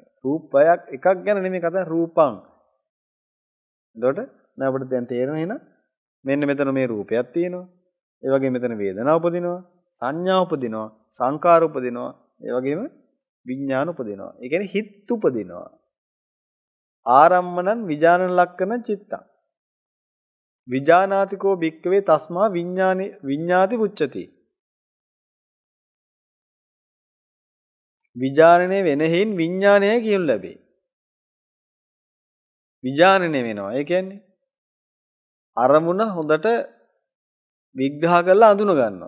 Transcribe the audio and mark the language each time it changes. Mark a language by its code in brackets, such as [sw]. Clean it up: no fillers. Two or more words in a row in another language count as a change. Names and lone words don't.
[si] රූපයක් එකක් ගැන නෙමෙයි කතා රූපං. එතකොට දැන් අපිට දැන් තේරෙනවා එහෙනම් මෙන්න මෙතන මේ රූපයක් තියෙනවා. ඒ වගේම මෙතන වේදනාව උපදිනවා. සංඥා උපදිනවා. සංකාර උපදිනවා. ඒ වගේම විඥාන උපදිනවා. ඒ කියන්නේ හිත් උපදිනවා. [pi] ආරම්මණං විජානන ලක්කන චිත්තං. විජානාතිකෝ භික්කවේ තස්මා විඤ්ඤාති පුච්චති. [si] විජානනය වෙන හේයින් විඥානය කියනු ලැබේ. විජානනය වෙනවා. ඒ කියන්නේ අරමුණ හොඳට විග්‍රහ කරලා අඳුන ගන්නවා.